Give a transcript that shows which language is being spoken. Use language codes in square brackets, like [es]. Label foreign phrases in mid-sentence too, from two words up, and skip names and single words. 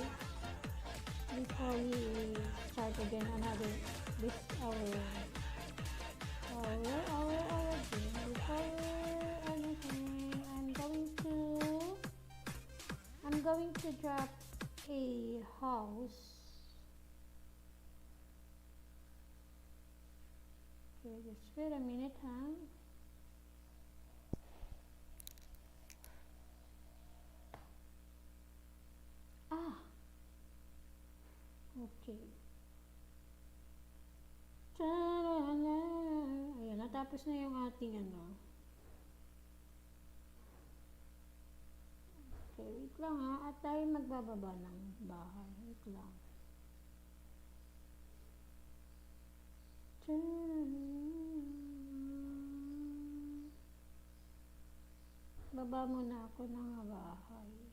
[en] Before we start again another this our game. Before anything, I'm going to drop a house. Okay, just wait a minute, huh? Ah, okay. Ta-da-da. [tl] Ayan, natapos na yung ating ano. Okay, wait lang ha. At tayo magbababa ng bahay. Wait lang. Baba muna ako ng bahay.